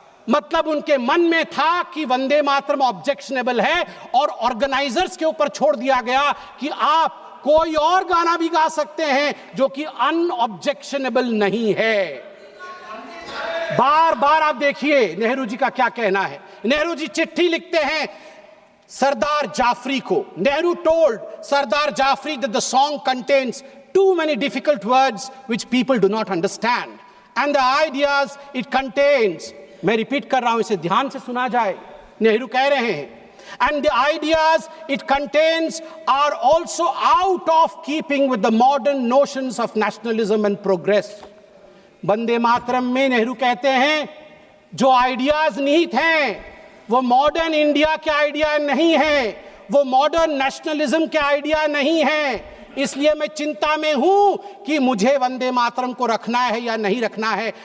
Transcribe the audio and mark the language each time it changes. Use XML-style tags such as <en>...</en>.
<hi>मतलब उनके मन में था कि वंदे मातरम ऑब्जेक्शनेबल है और ऑर्गेनाइजर्स के ऊपर छोड़ दिया गया कि आप कोई और गाना भी गा सकते हैं जो कि अनऑब्जेक्शनेबल नहीं है। बार बार आप देखिए नेहरू जी का क्या कहना है। नेहरू जी चिट्ठी लिखते हैं सरदार जाफरी को।</hi> <en>Nehru told Sardar Jafri that the song contains too many difficult words which people do not understand and the ideas it contains,</en> <hi>मैं रिपीट कर रहा हूं, इसे ध्यान से सुना जाए। नेहरू कह रहे हैं</hi> <en>and the ideas it contains are also out of keeping with the modern notions of nationalism and progress.</en> <hi>Vande Mataram में नेहरू कहते हैं जो आइडियाज निहित हैं वो मॉडर्न इंडिया के आइडिया नहीं है, वो मॉडर्न नेशनलिज्म के आइडिया नहीं है। इसलिए मैं चिंता में हूं कि मुझे वंदे मातरम को रखना है या नहीं रखना है।</hi>